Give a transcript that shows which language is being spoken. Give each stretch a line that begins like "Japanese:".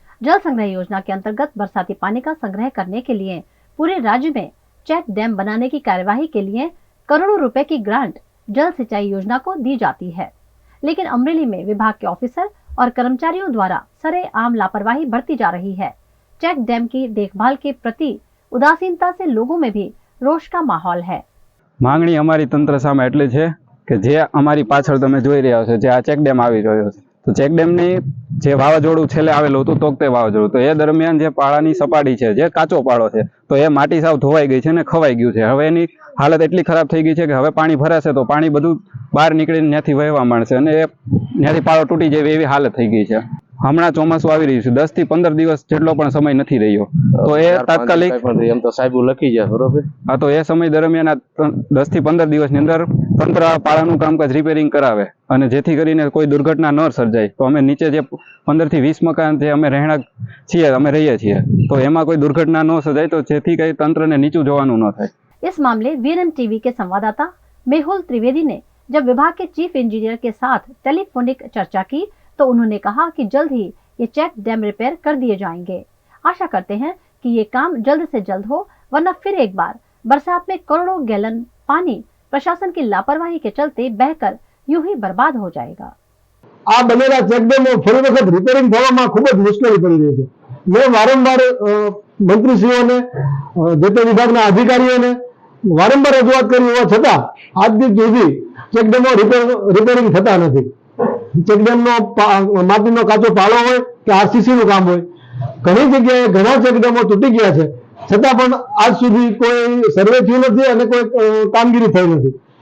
Hindi: जल संग्रह योजना के अंतर्गत बरसाती पानी का संग्रह करने के लिए पूरे राज्य में चेक डैम बनाने की कार्यवाही के लिए करोड़ों रुपए की ग्रांट जल सिंचाई योजना को दी जाती है, लेकिन अमरेली में विभाग के ऑफिसर और कर्मचारियों द्वारा सरेआम लापरवाही बरती जा रही है। चेक डैम की देखभाल के प्रति उदासीनता से लोगों में भी रोष का माहौल है।
Gujarati: માંગણી અમારી તંત્ર સામે એટલી છે કે જે અમારી પાછળ તમે જોઈ રહ્યા છો, જે આ ચેક ડેમ આવી રહ્યો છે, તો ચેક ડેમની જે વાવાઝોડું છેલ્લે આવેલું હતું તોકતે વાવાઝોડું, તો એ દરમિયાન જે પાળાની સપાટી છે, જે કાચો પાળો છે, તો એ માટી સાવ ધોવાઈ ગઈ છે ને ખવાઈ ગયું છે। હવે એની હાલત એટલી ખરાબ થઈ ગઈ છે કે હવે પાણી ભરાશે તો પાણી બધું બહાર નીકળીને ત્યાંથી વહેવા માંડશે અને એ ત્યાંથી પાળો તૂટી જાય એવી હાલત થઈ ગઈ છે। હમણાં ચોમાસું આવી રહ્યું છે, 10 થી 15 દિવસ જેટલો પણ સમય નથી રહ્યો, તો એ તાત્કાલિક એમ તો સાહેબ લખી જાય બરોબર। હા, તો એ સમય દરમિયાન આ 10 થી 15 દિવસની અંદર તંત્ર આ પાળાનું કામકાજ રિપેરિંગ કરાવે અને જેથી કરીને કોઈ દુર્ઘટના ન સર્જાય। તો અમે નીચે જે 15 થી 20 મકાન જે અમે રહેણાંક છીએ, અમે રહીએ છીએ, તો એમાં કોઈ દુર્ઘટના ન સર્જાય, તો જેથી કઈ તંત્રને નીચું જોવાનું ન થાય।
Hindi: इस मामले वीएनएम टीवी के संवाददाता मेहुल त्रिवेदी ने जब विभाग के चीफ इंजीनियर के साथ टेलीफोनिक चर्चा की तो उन्होंने कहा कि जल्द ही ये चेक डैम रिपेयर कर दिए जाएंगे। आशा करते हैं कि ये काम जल्द से जल्द हो, वरना फिर एक बार बरसात में करोड़ों गैलन पानी प्रशासन की लापरवाही के चलते बहकर यूं ही बर्बाद हो जाएगा।
Gujarati: આ બનેલા ચેકડેમો ફરી વખત રિપેરિંગ થવામાં ખૂબ જ મુશ્કેલી પડી રહી છે। મેં વારંવાર મંત્રીશ્રીઓને, જે તે વિભાગના અધિકારીઓને વારંવાર રજૂઆત કરી હોવા છતાં આજ દિન સુધી ચેકડેમો રિપેરિંગ થતા નથી। ચેકડેમનો માટીનો કાચો પાળો હોય કે આરસીસી નું કામ હોય, ઘણી જગ્યાએ ઘણા ચેકડેમો તૂટી ગયા છે, છતાં પણ આજ સુધી કોઈ સર્વે થયું નથી અને કોઈ કામગીરી થઈ નથી।